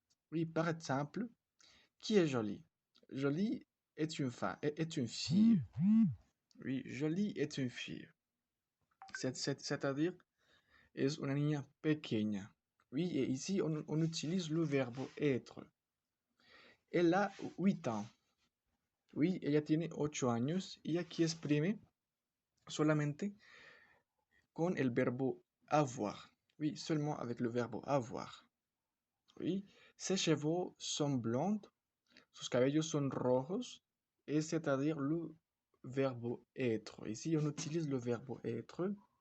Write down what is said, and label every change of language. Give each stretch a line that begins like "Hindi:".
French: Oui, par exemple, qui est jolie? Jolie est une femme, est une fille. Oui, jolie est une fille. C'est-à-dire,
Spanish: es una niña pequeña.
French: Oui, et ici, on utilise le verbe être. Elle a 8 ans.
Spanish: Oui, ella tiene 8 años y aquí exprime solamente con el verbo avoir.
French: Oui, seulement avec le verbe avoir. Oui, ses cheveux sont blonds,
Spanish: sus cabellos son rojos,
French: et c'est-à-dire le verbe être. Ici, on utilise le verbe être.